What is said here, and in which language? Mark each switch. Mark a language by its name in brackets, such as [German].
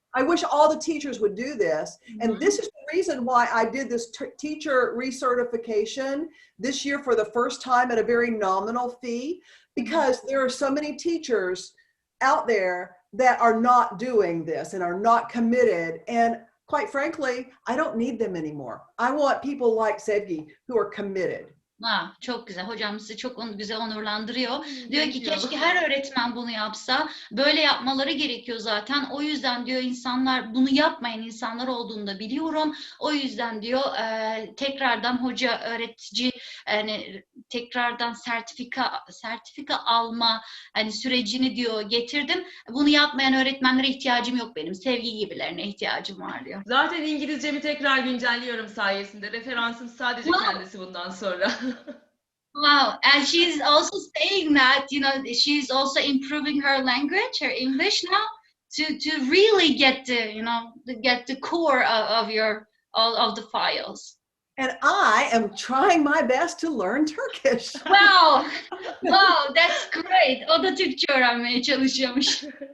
[English] I wish all the teachers would do this. And this is the reason why I did this teacher recertification this year for the first time at a very nominal fee, because there are so many teachers out there that are not doing this and are not committed. And quite frankly, I don't need them anymore. I want people like Sevgi who are committed. [Turkish] Çok güzel. Hocam sizi çok güzel onurlandırıyor. Diyor ki keşke her öğretmen bunu yapsa. Böyle yapmaları gerekiyor zaten. O yüzden diyor insanlar, bunu yapmayan insanlar olduğunu da biliyorum. O yüzden diyor tekrardan hoca, öğretici, yani tekrardan sertifika alma hani sürecini diyor getirdim. Bunu yapmayan öğretmenlere ihtiyacım yok benim. Sevgi gibilerine ihtiyacım var diyor. Zaten İngilizcemi tekrar güncelliyorum sayesinde. Referansım sadece kendisi bundan sonra. [English] Wow, and she's also saying that, she's also improving her language, her English now, to really get the core of of the files. And I am trying my best to learn Turkish. Wow, that's great. [Turkish] O da Türkçe öğrenmeye çalışıyormuş.